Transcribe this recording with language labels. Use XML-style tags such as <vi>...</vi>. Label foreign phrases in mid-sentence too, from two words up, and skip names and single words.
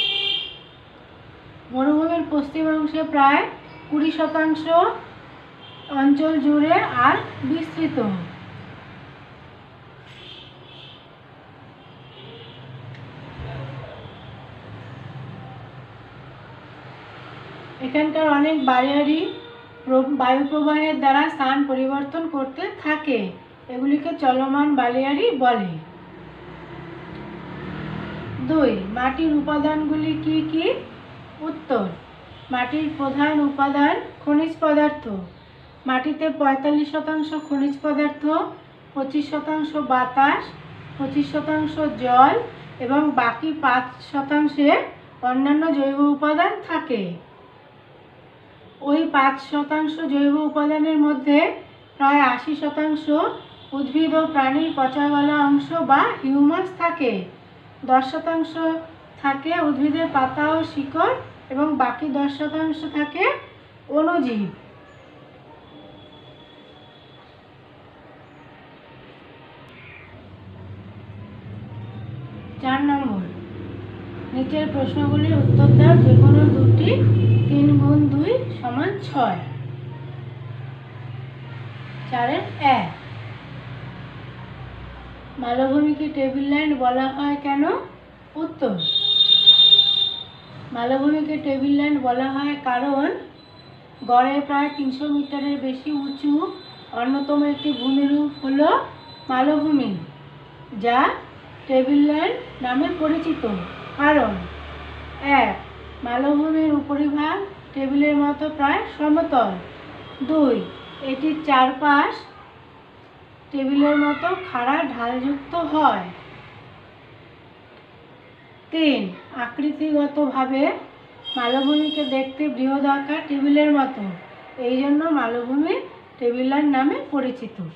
<bn>মরুভূমির পশ্চিম অংশে প্রায় 20% অঞ্চল জুড়ে আর্ক বিস্তৃত। এখানকার অনেক বালিয়াড়ি বায়ু প্রবাহের দ্বারা স্থান পরিবর্তন করতে থাকে এগুলিকে চলমান বালিয়াড়ি বলে। 2 মাটির উপাদানগুলি কী কী? উত্তর মাটির প্রধান উপাদান খনিজ পদার্থ। মাটিতে 45% খনিজ পদার্থ, 25% বাতাস, 25% জল এবং বাকি 5% অন্যান্য জৈব উপাদান থাকে। ওই 5% জৈব উপাদানের মধ্য প্রায় 80% উদ্ভিদ আর প্রাণীর পচা গলা অংশ বা হিউমাস থাকে। 10% থাকে উদ্ভিদের পাতা আর শিকড় এবং বাকি 10% থাকে অণুজীব। 4 নম্বর নীচের প্রশ্নগুলির উত্তর দাও যেকোনো দুটি। 3 গুণ 2 সমান 6। 4-1 মালভূমিকে</bn> <en>table land</en> <bn>বলা হয় কেন? উত্তর মালভূমিকে</bn> <en>table land</en> <bn>বলা হয় কারণ গড়ে প্রায় 300 মিটারের বেশি উঁচু অন্যতম একটি ভূমিরূপ হলো মালভূমি যা</bn> <en>table land</en> <bn>নামে পরিচিত। कारण এক, মালভূমির উপরিভাগ টেবিলের মতো প্রায় সমতল। 2, এটির চারপাশ টেবিলের মতো খাড়া ঢালযুক্ত হয়। 3, আকৃতিগতভাবে মালভূমিকে দেখতে বৃহদাকার টেবিলের মতো, এই জন্য মালভূমি টেবিলার নামে পরিচিত।</bn>